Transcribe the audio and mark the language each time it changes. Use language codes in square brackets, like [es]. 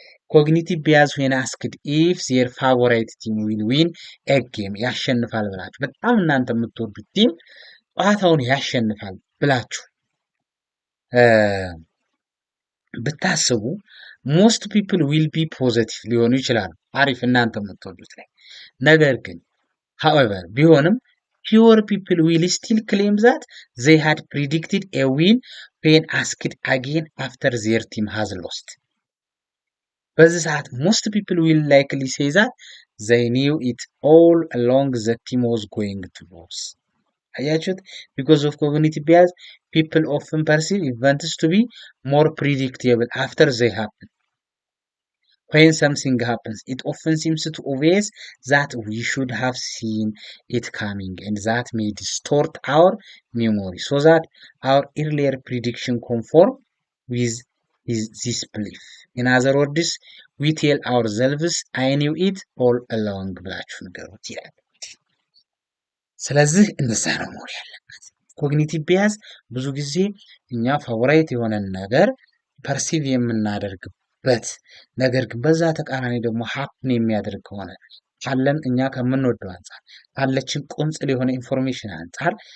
[en] ኮግኒቲቭ ቢያዝ when asked if their favorite team will win a game [am] ያሸንፋል ብላችሁ በጣም እናንተ የምትወዱት ቲም ጨዋታውን ያሸንፋል ብላችሁ ብታስቡ [en] most people will be positive [am] ሊሆኑ ይችላሉ። አሪፍ እናንተ የምትወዱት ላይ ነገር ግን [en] however ቢሆንም fewer people will still claim that they had predicted a win when asked again after their team has lost. [am] በዚህ ሰዓት [en] most people will likely say that they knew it all along the team was going to lose. አያችሁት? because of cognitive bias people often perceive events to be more predictable after they happen. When something happens, it often seems too obvious that we should have seen it coming, and that may distort our memory so that our earlier prediction conform with this belief. In other words, we tell ourselves, I knew it all along [am] ብላችሁ ንገሩት ይላል። ስለዚህ እንደዛ ነው መሆን ያለበት። ኮግኒቲቭ ቢያዝ ብዙ ጊዜ እኛ ፋቮራይት የሆነን ነገር ፐርሲቭ የምናደርግበት ነገር ግን በዛ ተቃራኒ ደግሞ ሀፕን የሚያደርግ ከሆነ ካለን እኛ ከምንወደው አንጻር ካለችን ቁንጽል የሆነ ኢንፎርሜሽን አንጻር